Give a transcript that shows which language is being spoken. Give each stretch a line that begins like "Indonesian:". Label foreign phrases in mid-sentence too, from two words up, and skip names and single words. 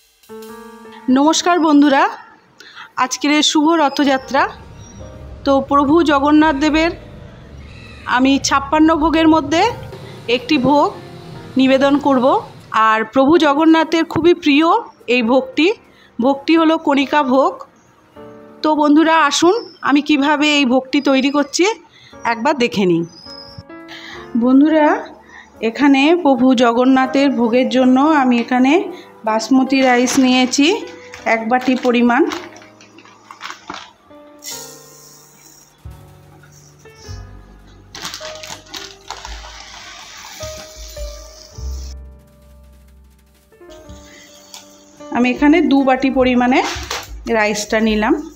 Bangla: নমস্কার বন্ধুরা আজকের শুভ রথযাত্রা। তো প্রভু জগন্নাথ দেবের আমি 56 ভোগের মধ্য একটি ভোগ নিবেদন করব। ঔর প্রভু জগন্নাথের খুবই প্রিয় এই ভোগটি হলো কণিকা ভোগ। তো বন্ধুরা আসুন আমি কিভাবে এই ভোগটি তৈরি করছি একবার দেখে নিন। বন্ধুরা এখানে প্রভু জগন্নাথের ভোগের জন্য আমি এখানে বাসমতী রাইস নিয়েছি এক বাটি পরিমাণ। আমি এখানে 2 বাটি পরিমাণে রাইসটা নিলাম।